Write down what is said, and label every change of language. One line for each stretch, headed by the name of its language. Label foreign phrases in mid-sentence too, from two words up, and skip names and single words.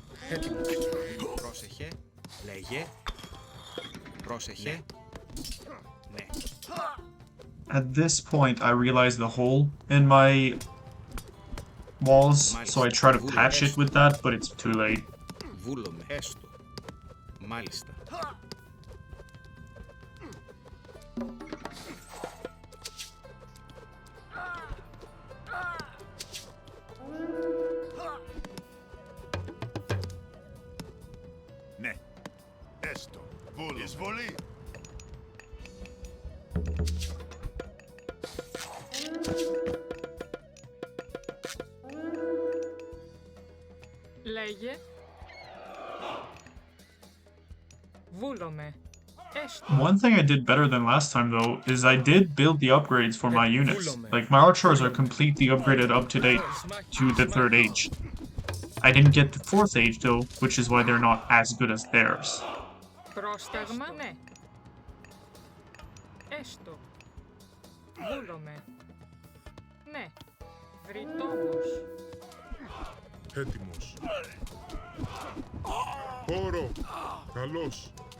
Greek: Έτοιμος. Πρόσεχε. Λέγε. Πρόσεχε. Ναι.
English: At this point, I realized the hole in my walls, so I try to patch it with that, but it's too late.
Greek: Βούλομαι. Έστω. Μάλιστα. Ναι. Έστω. Βούλουμε. Εισβολή. Λέγε. Βούλομαι. Έστω.
English: One thing I did better than last time, though, is I did build the upgrades for my units. Like, my archers are completely upgraded up to date to the 3rd age. I didn't get the 4th age, though, which is why they're not as good as theirs.
Greek: Πρόσταγμα, ναι. Έστω. Βούλομαι. Ναι. Βρυτόμος. Έτοιμος. Όρο. Καλώς.